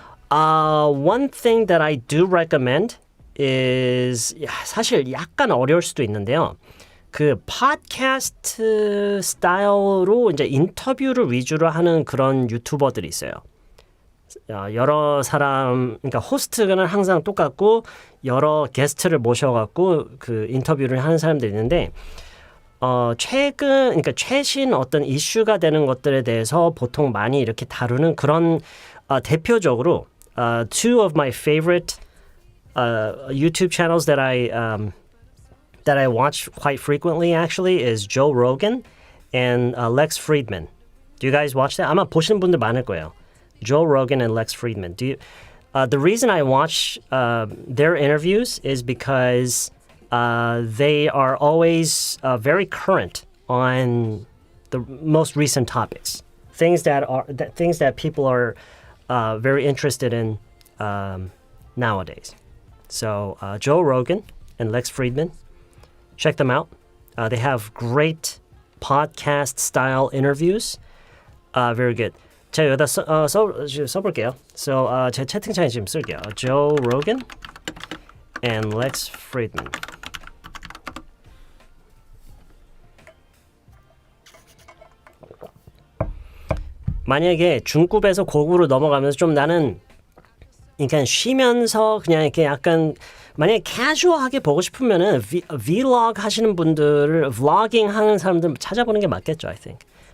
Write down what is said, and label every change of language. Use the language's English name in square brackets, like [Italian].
[English] One thing that I do recommend is [Korean] 사실 약간 어려울 수도 있는데요. 그 팟캐스트 스타일로 이제 인터뷰를 위주로 하는 그런 유튜버들이 있어요. 여러 사람, 그러니까 호스트는 항상 똑같고 여러 게스트를 모셔갖고 그 인터뷰를 하는 사람들이 있는데 그러니까 최신 어떤 이슈가 되는 것들에 대해서 보통 많이 이렇게 다루는 그런 대표적으로 [English] two of my favorite YouTube channels that I watch quite frequently actually is Joe Rogan and Lex Fridman. Do you guys watch that? [Korean] 아마 보시는 분들 많을 거예요. [English] Joe Rogan and Lex Fridman. The reason I watch their interviews is because they are always very current on the most recent topics, things that people are very interested in nowadays. So Joe Rogan and Lex Friedman. Check them out. They have great podcast-style interviews. Very good. [Korean] 제가 여기다 써볼게요. So, 제 채팅창에 지금 쓸게요. [English] Joe Rogan and Lex Friedman. [Korean] 만약에 중급에서 고급으로 넘어가면서 좀 나는 그러니까 쉬면서 그냥 이렇게 약간 만약에 캐주얼하게 보고 싶으면은 vlog 하시는 분들을 vlogging 하는 사람들 찾아보는 게 맞겠죠, [English] I think.